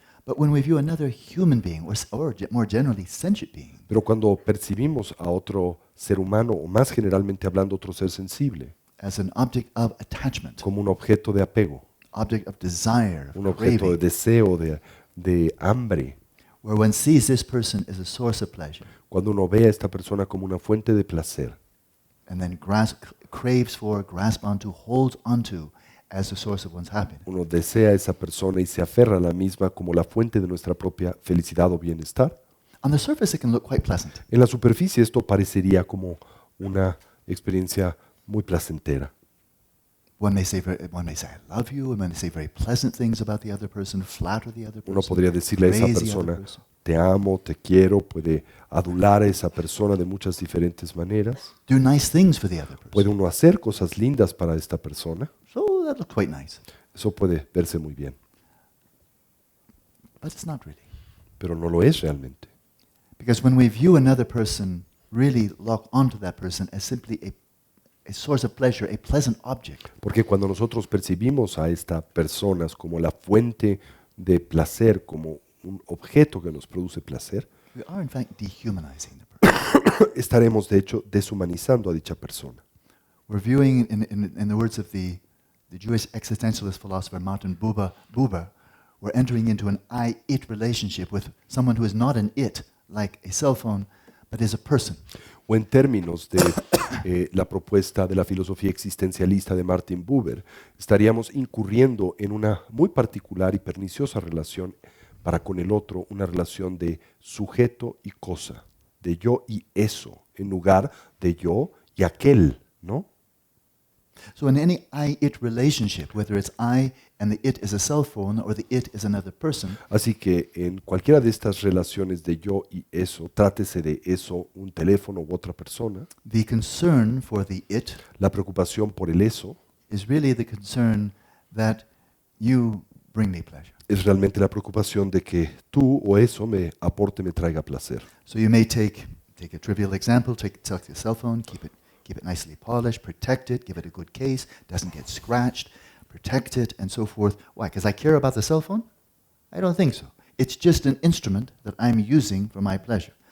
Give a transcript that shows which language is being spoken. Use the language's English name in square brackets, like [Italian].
[English] But when we view another human being, more generally sentient being, [Spanish] Pero cuando percibimos a otro ser humano, o más generalmente hablando, otro ser sensible, [English] as an object of attachment, [Spanish] como un objeto de apego, [English] object of desire, [Spanish] un objeto de deseo, de hambre, [English] where one sees this person as a source of pleasure [Spanish] Cuando uno ve a esta persona como una fuente de placer [English] and then craves for, grasp onto, holds onto as the source of one's happiness. [Spanish] uno desea a esa persona y se aferra a la misma como la fuente de nuestra propia felicidad o bienestar. [English] On the surface, it can look quite pleasant. [Spanish] En la superficie esto parecería como una experiencia muy placentera. [English] One may say, I love you, and one may say very pleasant things about the other person, flatter the other person, [Spanish] Uno podría decirle a esa [English] praise the other [Spanish] persona, [English] person. [Spanish] te amo, te quiero, puede adular a esa persona de muchas diferentes maneras. [English] Do nice things for the other [Spanish] Puede [English] person. [Spanish] uno hacer cosas lindas para esta persona. [English] So that looks quite nice. [Spanish] Eso puede verse muy bien, [English] But it's not really. [Spanish] pero no lo es realmente. [English] Because when we view another person, really lock onto that person as simply a source of pleasure, a pleasant object, [Spanish] Porque cuando nosotros percibimos a estas personas como la fuente de placer, como un objeto que nos produce placer, [English] we are in fact dehumanizing the person. [Spanish] estaremos de hecho deshumanizando a dicha persona. [English] We're viewing, in the words of the Jewish existentialist philosopher Martin Buber, we're entering into an I-it relationship with someone who is not an it, like a cell phone, but is a person. [Spanish] O en términos de la propuesta de la filosofía existencialista de Martin Buber, estaríamos incurriendo en una muy particular y perniciosa relación para con el otro, una relación de sujeto y cosa, de yo y eso, en lugar de yo y aquel, ¿no? [English] So in any I-it relationship, whether it's I and the it is a cell phone or the it is another person, [Spanish] Así que en cualquiera de estas relaciones de yo y eso, trátese de eso, un teléfono u otra persona, [English] the concern for the it [Spanish] la preocupación por el eso [English] is really the concern that you bring me pleasure. [Spanish] es realmente la preocupación de que tú o eso me aporte, me traiga placer. [English] So you may take a trivial example, take your cell phone, keep it nicely polished, protect it, give it a good case, doesn't get scratched, protect it, and so forth. Why? Because I care about the cell phone? I don't think so. It's just an instrument that I'm using for my pleasure.